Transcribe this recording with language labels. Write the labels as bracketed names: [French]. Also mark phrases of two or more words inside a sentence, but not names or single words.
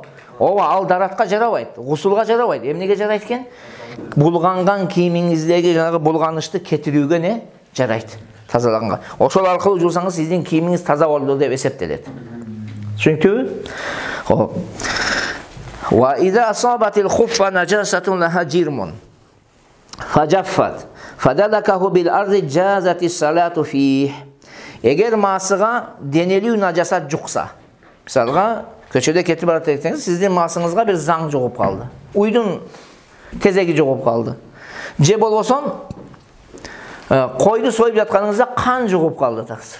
[Kyrgyz] Ооба, ал даратка жарабайт, гусулга жарабайт. Эмнеге жарайт экен? Булганган кийимиңиздеги жанагы булганычты кетирүүгө не жарайт? Тазалаганга. Ошол аркылуу жуусаңыз сиздин кийимиңиз таза болду деп эсептелет. Түшүнүктүбү? Хоп. [Arabic] وإذا أصابت الخف نجاسة لها جرم فجفت فدلكه بالأرض جازت الصلاة فيه. [Kyrgyz] Эгер маасыга денелүү najasat жукса, мисалга көчөдө кетип барат десеңиз, сиздин маасыңызга бир заң жугуп калды. Уйдун тезеги жугуп калды. Же болбосо койду союп жатканыңызда кан жугуп калды таксыр.